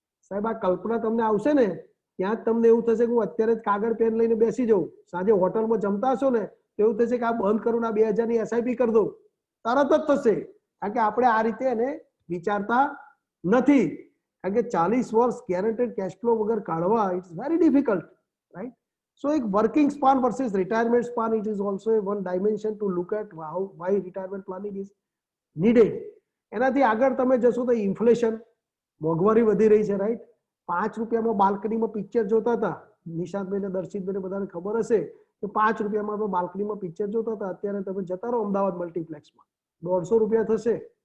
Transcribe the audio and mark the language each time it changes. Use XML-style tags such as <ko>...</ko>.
<gu>સાહેબ, આ કલ્પના તમને આવશે ને ત્યાં જ તમને એવું થશે કે હું અત્યારે જ કાગળ પેન લઈને બેસી જાઉં. સાંજે હોટલમાં જમતા હશો ને એવું થશે કે આ બંધ કરું, આ 2000 ની SIP કરી દઉં, તરત જ થશે. કારણ કે આપણે આ રીતે એને વિચારતા નથી. કારણ કે 40 વર્ષ ગેરંટેડ કેશ ફ્લો વગર કાઢવા</gu> <en>It's very difficult, right? So એક working span versus retirement span, it is also a one dimension to look at why retirement planning is needed.</en> <gu>એનાથી આગળ તમે જશો તો ઇન્ફ્લેશન, મોંઘવારી વધી રહી છે, રાઈટ? 5 રૂપિયામાં બાલ્કનીમાં પિક્ચર જોતા હતા, નિશાંતભાઈ ને દર્શિતભાઈ બધાને ખબર હશે કે 5 રૂપિયામાં આપણે બાલ્કનીમાં પિક્ચર જોતા હતા. અત્યારે તમે જતા રહો અમદાવાદ મલ્ટીપ્લેક્સમાં, 150 રૂપિયા થશે.</gu>